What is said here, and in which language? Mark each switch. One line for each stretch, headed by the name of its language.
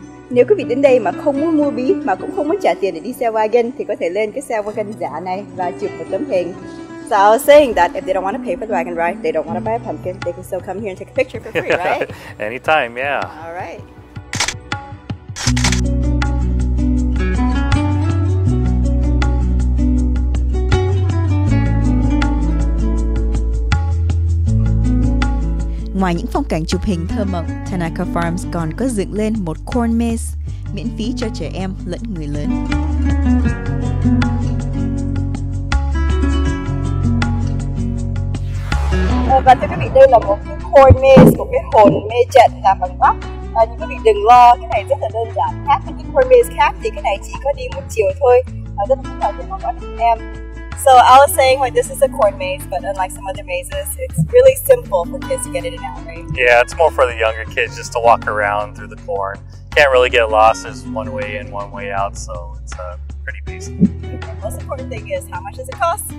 Vietnamese: Nếu quý vị đến đây mà không muốn mua bí mà cũng không muốn trả tiền để đi xe wagon thì có thể lên cái xe wagon giả này và chụp một tấm hình.
English: So I was saying that if they don't want to pay for the wagon ride, they don't want to buy a pumpkin, they can still come here and take a picture for free, right? Anytime, yeah. All right.
Vietnamese: Ngoài những phong cảnh chụp hình thơ mộng, Tanaka Farms còn có dựng lên một corn maze miễn phí cho trẻ em lẫn người lớn. Và thưa quý vị, đây là một cái corn maze, một cái hồn mê trận làm bằng bắp. Nhưng quý vị đừng lo, cái này rất là đơn giản. Khác với những corn maze khác thì cái này chỉ có đi một chiều thôi, rất là phức tạp cho các em.
English: So I was saying, like, this is a corn maze, but unlike some other mazes, it's really simple for kids to get in and out, right? Yeah, it's more for the younger kids just to walk around through the corn. Can't really get lost. There's one way in, one way out, so it's pretty basic. The most important thing is, how much does it cost?